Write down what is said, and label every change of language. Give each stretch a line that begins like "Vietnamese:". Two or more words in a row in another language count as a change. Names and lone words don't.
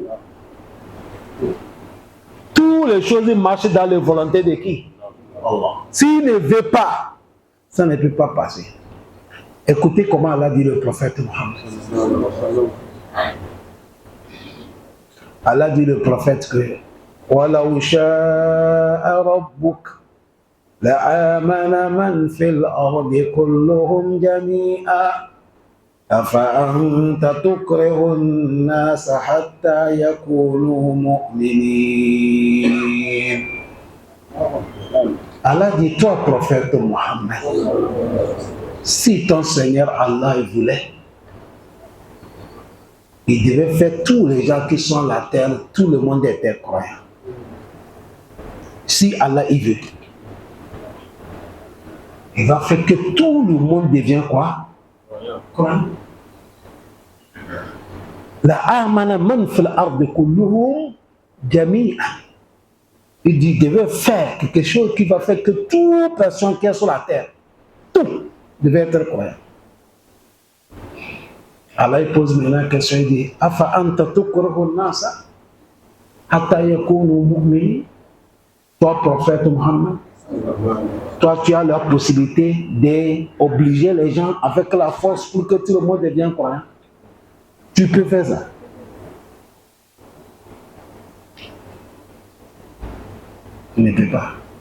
French: Toutes les choses marchent dans la volonté de qui? Allah. S'il ne veut pas, ça ne peut pas passer. Écoutez comment Allah dit le prophète Mohammed. Allah dit le prophète que
Arabic: وَلَوْ شَاءَ رَبُّكَ لَآمَنَ مَنْ فِي الْأَرْضِ كُلُّهُمْ جَمِيعًا أَفَأَنْتَ تُكْرِهُ النَّاسَ حَتَّى يَكُونُوا مُؤْمِنِينَ.
French: Allah dit, toi prophète Mohammed, si ton Seigneur Allah il voulait, il devait faire tous les gens qui sont sur la terre, tout le monde était croyant. Si Allah il veut, il va faire que tout le monde devienne quoi? Croyant.
Arabic: لآمن من في الأرض كلهم جميعا.
French: Il dit, il devait faire quelque chose qui va faire que toute personne qui est sur la terre, tout devait être croyant. Allah il pose maintenant la question, il dit,
Arabic: أفأنت تكره الناس حتى يكونوا مؤمنين.
French: Toi, prophète Mohammed, toi, tu as la possibilité d'obliger les gens avec la force pour que tout le monde devienne croyant. Tu peux faire ça. Tu ne peux pas.